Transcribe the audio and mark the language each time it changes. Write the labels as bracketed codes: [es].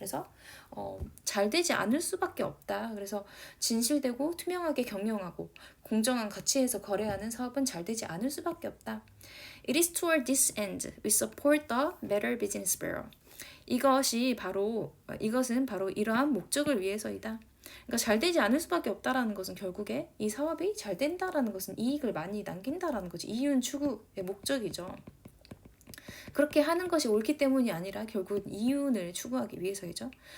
[ko] 그래서 잘 되지 않을 수밖에 없다. 그래서 진실되고 투명하게 경영하고 공정한 가치에서 거래하는 사업은 잘 되지 않을 수밖에 없다. [en] It is toward this end we support the Better Business Bureau. [ko] 이것은 바로 이러한 목적을 위해서이다. 그러니까 잘 되지 않을 수밖에 없다라는 것은 결국에 이 사업이 잘 된다라는 것은 이익을 많이 남긴다라는 거지. 이윤 추구의 목적이죠. 그렇게 하는 것이 옳기 때문이 아니라 결국 이윤을 추구하기 위해서이죠.